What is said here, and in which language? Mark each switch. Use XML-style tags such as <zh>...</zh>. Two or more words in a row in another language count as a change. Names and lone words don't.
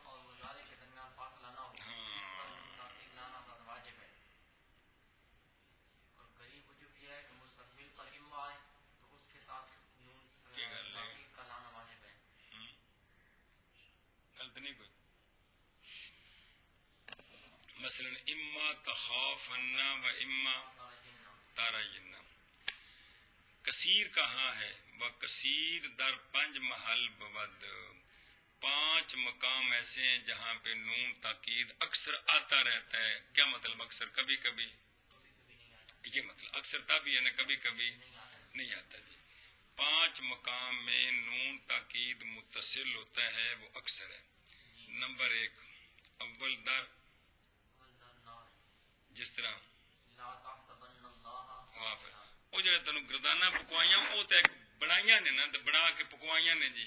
<ur>اور مضارع کے درمیان فاصلہ نہ ہو، اس پر نون تاکید لانا واجب ہے. اور قریب وجوب یہ ہے کہ مستقبل پر اما آئے تو اس کے ساتھ نون تاکید کا لانا واجب ہے. غلط نہیں کوئی.</ur> <ar>مثلا اما تخافن و اما تارجن.</ar> <ur>کثیر کہاں ہے؟ وہ</ur> <fa>کثیر در 5 محل بود.</fa> <ur>5 مقام ایسے ہیں جہاں پہ نون تاکید اکثر آتا رہتا ہے. کیا مطلب اکثر؟ کبھی کبھی. یہ مطلب اکثر تب ہی ہے نا، کبھی کبھی نہیں آتا جی. 5 مقام میں نون تاکید متصل ہوتا ہے، وہ اکثر ہے.</ur> <pa>نمبر 1</pa> <fa>اول در،</fa> <pa>جس طرح وہ جو تینوں گردانہ پکوائیاں وہ تو ایک بنائیاں نے نا، تو بنا کے پکوائیاں نے جی.</pa>